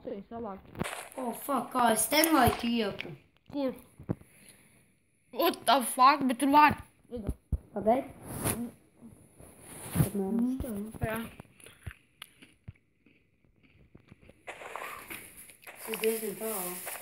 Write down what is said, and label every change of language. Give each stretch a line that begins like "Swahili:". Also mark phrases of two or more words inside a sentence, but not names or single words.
Latvian: Nē, savāk.
English: Oh, fuck,
Latvian: kā es ten lai tieku? Kur?
English: What the fuck,
Latvian: bet tur var. Pagaid. Tad mēram šitā. Jā. Tas ir diezgan tālu.